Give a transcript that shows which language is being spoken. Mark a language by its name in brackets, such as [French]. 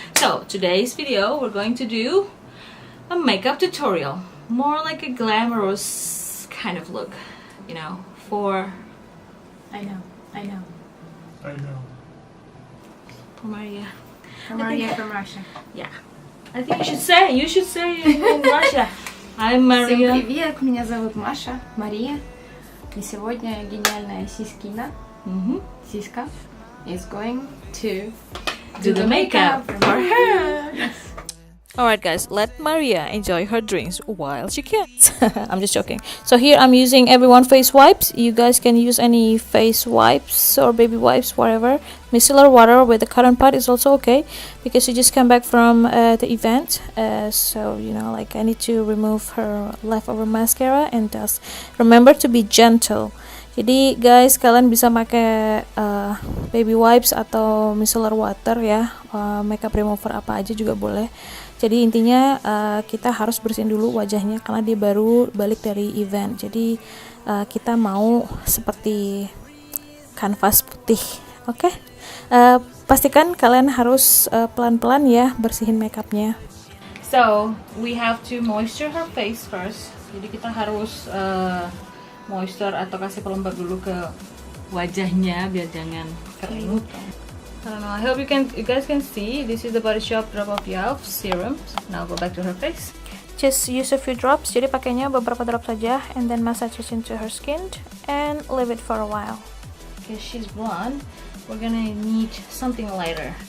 [English] So today's video we're going to do a makeup tutorial, more like a glamorous kind of look, you know, for I know. For Maria. From Russia. Yeah, I think you should say in Russia. I'm Maria. [Russian] Всем привет, меня зовут Маша, Мария. И сегодня гениальная сискина, сиска, [English] is going to Do the makeup for her. Alright guys, let Maria enjoy her drinks while she can. I'm just joking. So here I'm using everyone face wipes. You guys can use any face wipes or baby wipes, whatever. Micellar water with the cotton pad is also okay because she just came back from the event. So you know, like I need to remove her leftover mascara and dust. Remember to be gentle. [Indonesian] Jadi guys, kalian bisa pakai baby wipes atau micellar water ya, makeup remover apa aja juga boleh. Jadi intinya kita harus bersihin dulu wajahnya karena dia baru balik dari event. Jadi kita mau seperti kanvas putih, oke? Pastikan kalian harus pelan-pelan ya bersihin makeupnya. [English] So we have to moisture her face first. [Indonesian] Jadi kita harus moisture atau kasih pelembab dulu ke wajahnya biar jangan kering. [English] I don't know, I hope you guys can see. This is the Body Shop Drop of Youth serum. Now go back to her face. Just use a few drops. [Indonesian] Jadi pakainya beberapa drop saja [English] and then massage it into her skin and leave it for a while. Because she's blonde, we're gonna need something lighter.